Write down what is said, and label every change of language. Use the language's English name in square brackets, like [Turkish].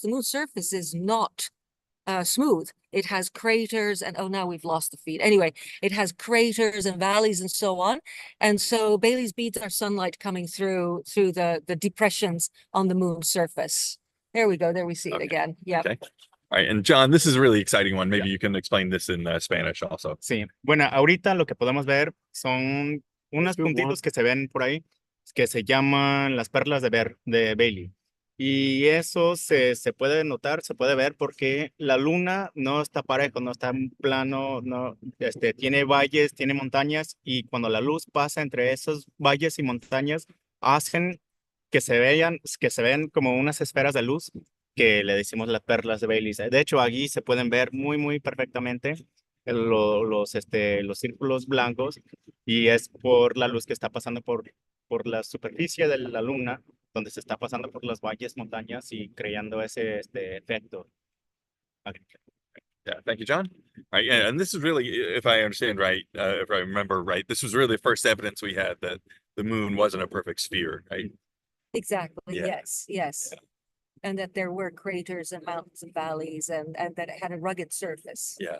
[English] The moon's surface is not smooth. It has craters and now we've lost the feed. Anyway, it has craters and valleys and so on. And so Bailey's beads are sunlight coming through the depressions on the moon's surface. There we go. There we see it again. Yeah. Okay. All right. And John, this is a really exciting one. Maybe you can explain this in Spanish also. [Spanish] Sí, bueno, ahorita lo que podemos ver son unos puntitos que se ven por ahí que se llaman las perlas de Bailey. Y eso se puede notar, se puede ver porque la luna no está parejo, no está en plano, no, tiene valles, tiene montañas, y cuando la luz pasa entre esos valles y montañas hacen que se vean como unas esferas de luz que le decimos las perlas de Bailey. De hecho, aquí se pueden ver muy perfectamente los círculos blancos, y es por la luz que está pasando por la superficie de la luna, donde se está pasando por las valles, montañas y creando ese efecto. [English] Okay. Yeah, thank you, John. All right, and this is really, if I understand right, if I remember right, this was really the first evidence we had that the moon wasn't a perfect sphere, right? Exactly. Yeah. Yes. Yeah. And that there were craters and mountains and valleys, and that it had a rugged surface.